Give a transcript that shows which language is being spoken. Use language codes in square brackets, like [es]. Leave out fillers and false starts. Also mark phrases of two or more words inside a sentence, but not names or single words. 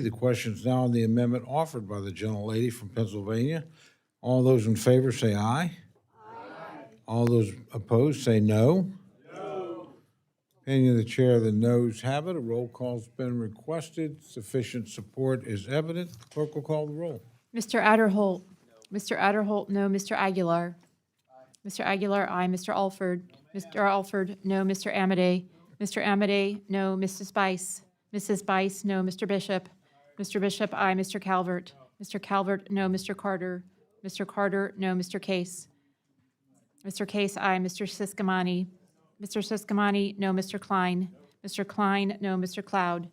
[en] The question is now on the amendment offered by the gentlelady from Pennsylvania. All those in favor say aye. Aye. All those opposed say no. No. Opinion of the chair, the noes have it. A roll call's been requested. Sufficient support is evident. The clerk will call the roll. Mr. Adderholt. Mr. Adderholt, no. Mr. Aguilar. Mr. Aguilar, aye. Mr. Alford. Mr. Alford, no. Mr. Amade. Mr. Amade, no. Mrs. Spice. Mrs. Spice, no. Mr. Bishop. Mr. Bishop, aye. Mr. Calvert. Mr. Calvert, no. Mr. Carter. Mr. Carter, no. Mr. Case. Mr. Case, aye. Mr. Siskamani. Mr. Siskamani, no. Mr. Klein. Mr. Klein, no. Mr. Cloud.